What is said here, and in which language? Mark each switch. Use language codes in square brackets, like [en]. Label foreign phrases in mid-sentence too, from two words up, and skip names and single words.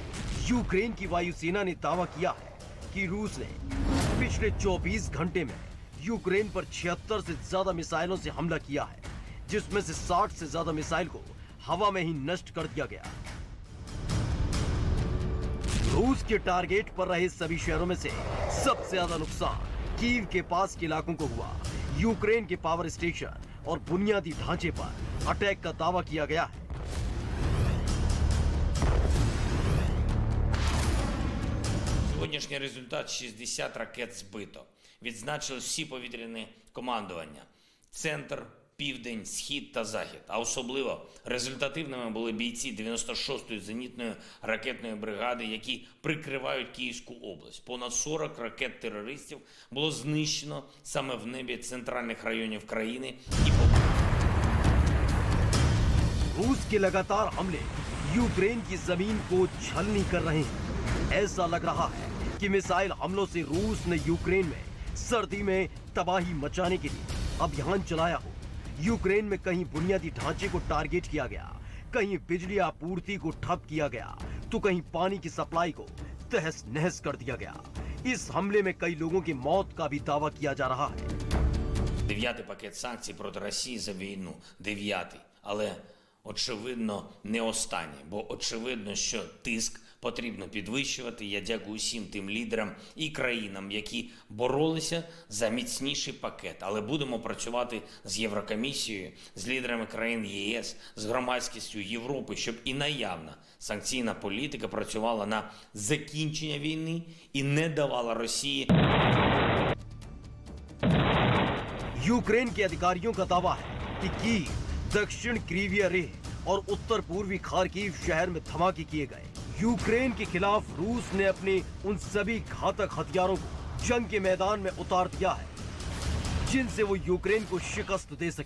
[hi] यूक्रेन की वायुसेना ने दावा किया है कि रूस ने पिछले 24 घंटे में यूक्रेन पर 76 से ज्यादा मिसाइलों से हमला किया है, जिसमें से 60 से ज्यादा मिसाइल को हवा में ही नष्ट कर दिया गया। रूस के टारगेट पर रहे सभी शहरों में से सबसे ज्यादा नुकसान कीव के पास के इलाकों को हुआ। यूक्रेन के [en] power station [hi] और बुनियादी ढांचे पर अटैक का दावा किया गया है। [uk] Сьогоднішній результат: 60 ракет збито. Відзначили всі повітряні командування. Центр, південь, схід та захід. А особливо результативними були бійці 96-ї зенітної ракетної бригади, які прикривають Київську область. Понад 40 ракет терористів було знищено саме в небі центральних районів країни і [hi] रूस के लगातार हमले यूक्रेन की जमीन को छलनी कर रहे हैं। ऐसा लग रहा है कि मिसाइल हमलों से रूस ने यूक्रेन में सर्दी में तबाही मचाने के लिए अभियान चलाया हो। यूक्रेन में कहीं बुनियादी ढांचे को टारगेट किया गया, कहीं बिजली आपूर्ति को ठप किया गया, तो कहीं पानी की सप्लाई को तहस नहस कर दिया गया। इस हमले में कई लोगों की मौत का भी दावा किया जा रहा है। [uk] 9-й пакет санкцій проти Росії за війну. 9-й. Але очевидно не останній. Бо очевидно, що тиск потрібно підвищувати. Я дякую усім тим лідерам і країнам, які боролися за міцніший пакет. Але будемо працювати з Єврокомісією, з лідерами країн ЄС, з громадськістю Європи, щоб і наявна санкційна політика працювала на закінчення війни і не давала Росії. [hi] यूक्रेन के अधिकारियों का दावा है कि कीव, दक्षिण क्रीविया रेह और उत्तर पूर्वी खार्किव शहर में धमाके किए गए। यूक्रेन के खिलाफ रूस ने अपने उन सभी घातक हथियारों को जंग के मैदान में उतार दिया है, जिनसे वो यूक्रेन को शिकस्त दे सके।